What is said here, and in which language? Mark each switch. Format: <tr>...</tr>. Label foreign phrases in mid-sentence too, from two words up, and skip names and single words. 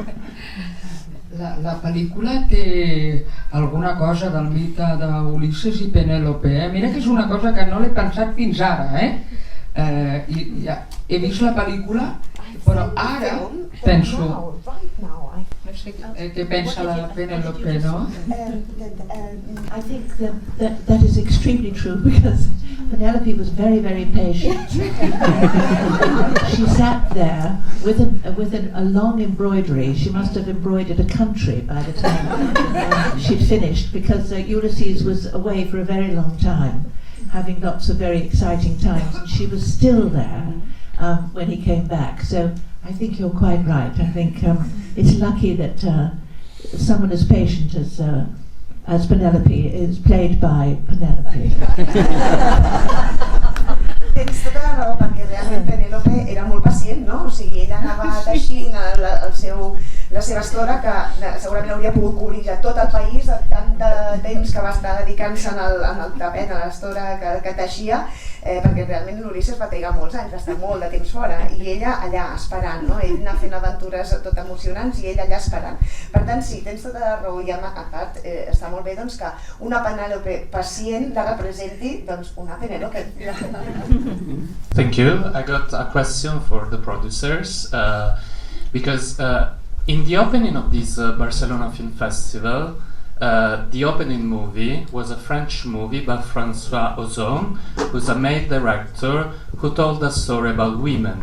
<ca>La pel·lícula té alguna cosa del mite d'Ulisses i Penelope, Mira que és una cosa que no l'he pensat fins ara, He vist la pel·lícula, però ara penso No sé què pensa la Penelope, no?</ca> <en>I think that is extremely true because Penelope was very, very patient. She sat there with a long embroidery. She must have embroidered a country by the time she'd finished because Ulysses was away for a very long time, having lots of very exciting times, and she was still there when he came back. So I think you're quite right. I think it's lucky that someone as patient as Penelope is played by Penelope.</en> <ca>Tens tota la raó, perquè realment Penelope era molt pacient, no? O sigui, ella anava teixint la seva estora que segurament hauria pogut cobrir ja tot el país de tant de temps que va estar dedicant-se en el tapet, a l'estora que teixia, perquè realment l'Ulisses va trigar molts anys, va estar molt de temps fora, i ella allà esperant, no? Ell anar fent aventures tot emocionants i ell allà esperant. Per tant, sí, tens tota la raó, i a part està molt bé doncs, que una Penelope pacient la representi doncs, una Penelope.</ca> <en>Thank you. I got a question for the producers because in the opening of this Barcelona Film Festival, the opening movie was a French movie by François Ozon, who's a male director who told a story about women.</en>